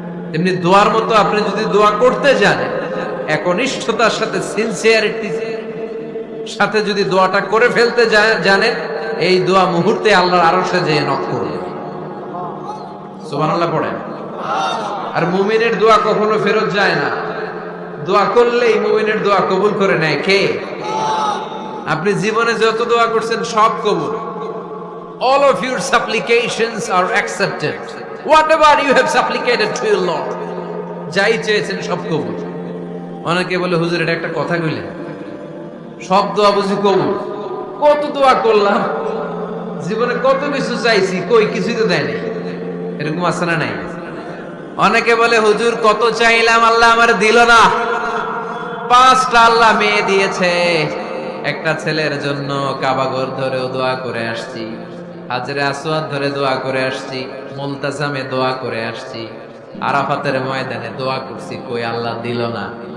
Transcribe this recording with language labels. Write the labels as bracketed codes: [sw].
[bn] তেমনি দোয়ার মতো আপনি যদি দোয়া করতে জানেন, একনিষ্ঠতার সাথে সিনসিয়ারিটি সাথে যদি দোয়াটা করে ফেলতে জানেন, এই দোয়া মুহূর্তে আল্লাহর আরশে যেয়ে নক করবে। সুবহানাল্লাহ পড়েন। আর মুমিনের দোয়া কখনো ফেরত যায় না, দোয়া করলেই মুমিনের দোয়া কবুল করে নেয় কে? আপনি জীবনে যত দোয়া করছেন সব কবুল। [en] All of your supplications are accepted. Whatever you have supplicated to your Lord, [bn] যাই চেয়েছেন সব কবুল। অনেকে বলে হুজুর এটা একটা কথা কইলেন, সব দোয়া বুঝি কবুল? কত দোয়া করলাম, জীবনে কত কিছু চাইছি, কই কিছুই তো দেয়নি। এরকম আছে না নাই? অনেকে বলে হুজুর কত চাইলাম আল্লাহ আমার দিল না। 5টা আল্লাহ মেয়ে দিয়েছে, একটা ছেলের জন্য কাবাঘর ধরেও দোয়া করে আসছি, হাজরে আসওয়াদ ধরে দোয়া করে আসছি, মুলতাজামে দোয়া করে আসছি, আরাফাতের ময়দানে দোয়া করছি, কই আল্লাহ দিল না।